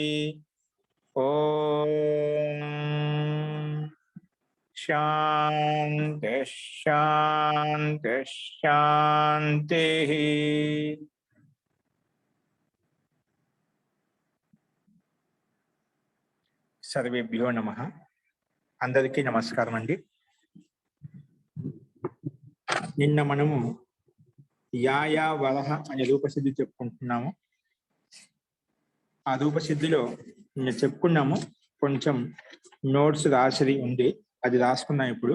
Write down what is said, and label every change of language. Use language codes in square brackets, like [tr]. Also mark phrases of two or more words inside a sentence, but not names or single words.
[sa] ओम शांति शांति शांति। सर्वेभ्यो नमः। [te] అందరికీ నమస్కారం అండీ। నిన్న మనము యాయా వరహ అనే రూపసిద్ధి చెప్పుకుంటున్నాము. ఆ రూపసిద్ధిలో నిన్న చెప్పుకున్నాము, కొంచెం నోట్స్ రాసి ఉంది, అది రాసుకున్నాం ఇప్పుడు.